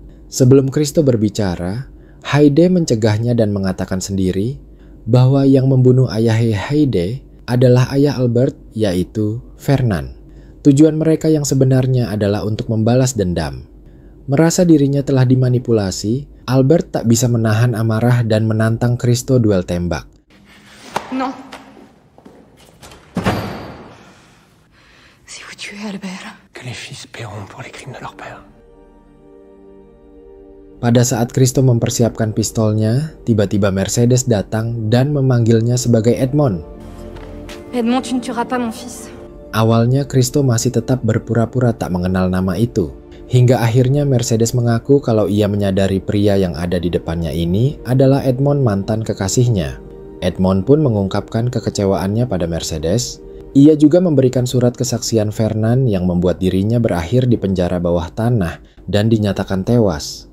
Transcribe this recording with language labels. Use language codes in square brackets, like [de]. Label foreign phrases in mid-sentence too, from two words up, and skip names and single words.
[id] Sebelum Cristo berbicara, Haydée mencegahnya dan mengatakan sendiri bahwa yang membunuh ayah Haydée adalah ayah Albert, yaitu Fernand. Tujuan mereka yang sebenarnya adalah untuk membalas dendam. Merasa dirinya telah dimanipulasi, Albert tak bisa menahan amarah dan menantang Christo duel tembak. [fr] Non. Si vous tuez Albert. Que les fils paieront pour les crimes de leur père. [id] Pada saat Christo mempersiapkan pistolnya, tiba-tiba Mercedes datang dan memanggilnya sebagai Edmond. [fr] Edmond, tu ne tueras pas mon fils. [id] Awalnya Christo masih tetap berpura-pura tak mengenal nama itu. Hingga akhirnya Mercedes mengaku kalau ia menyadari pria yang ada di depannya ini adalah Edmond, mantan kekasihnya. Edmond pun mengungkapkan kekecewaannya pada Mercedes. Ia juga memberikan surat kesaksian Fernand yang membuat dirinya berakhir di penjara bawah tanah dan dinyatakan tewas.